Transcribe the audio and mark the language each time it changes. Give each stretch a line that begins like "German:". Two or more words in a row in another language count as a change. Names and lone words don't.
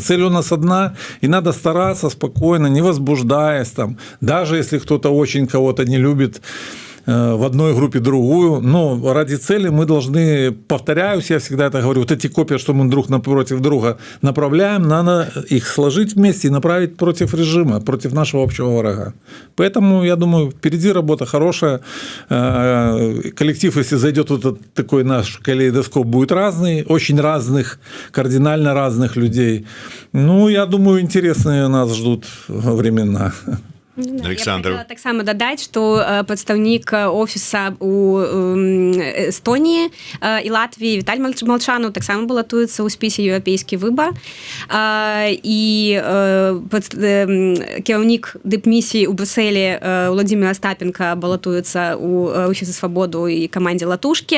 Russian: Цель у нас одна, и надо стараться спокойно, не возбуждаясь там, даже если кто-то очень кого-то не любит в одной группе другую, но ради цели мы должны, повторяюсь, я всегда это говорю, вот эти копии, что мы друг напротив друга направляем, надо их сложить вместе и направить против режима, против нашего общего врага. Поэтому, я думаю, впереди работа хорошая. Коллектив, если зайдет вот этот такой наш калейдоскоп, будет разный, очень разных, кардинально разных людей. Ну, я думаю, интересные нас ждут времена. Александр.
Belarusian: Я так само дадаць, што прадстаўнік офіса у Эстоніі і Латвіі Віталь Малчанаў таксама балатуецца ў спісе еўрапейскі выбар, і кіраўнік дыпмісіі ў Брюсселі Владзімір Астапенка балатуецца ў рухе за свабоду і камандзе Латушкі.